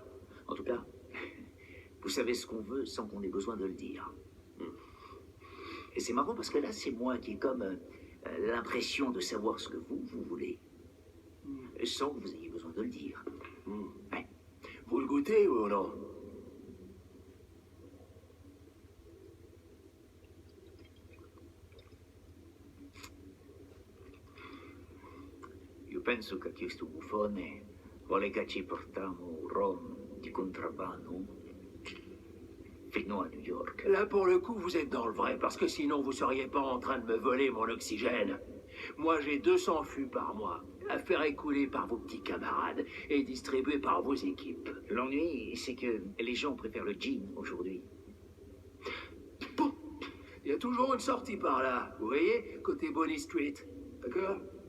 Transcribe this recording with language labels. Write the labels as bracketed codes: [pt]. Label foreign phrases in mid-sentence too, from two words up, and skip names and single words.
[fr] En tout cas, vous savez ce qu'on veut sans qu'on ait besoin de le dire. Et c'est marrant parce que là, c'est moi qui ai comme l'impression de savoir ce que vous voulez. Sans que vous ayez besoin de le dire. Ouais. Vous le goûtez ou non? [it] Io penso che questo buffone vuole che ci portiamo rum di contrabbando fino a New York. [fr] Là, pour le coup, vous êtes dans le vrai, parce que sinon, vous seriez pas en train de me voler mon oxygène. Moi, j'ai 200 fûts par mois, à faire écouler par vos petits camarades et distribuer par vos équipes. L'ennui, c'est que les gens préfèrent le gin aujourd'hui. Bon, il y a toujours une sortie par là, vous voyez, côté Bonnie Street, d'accord?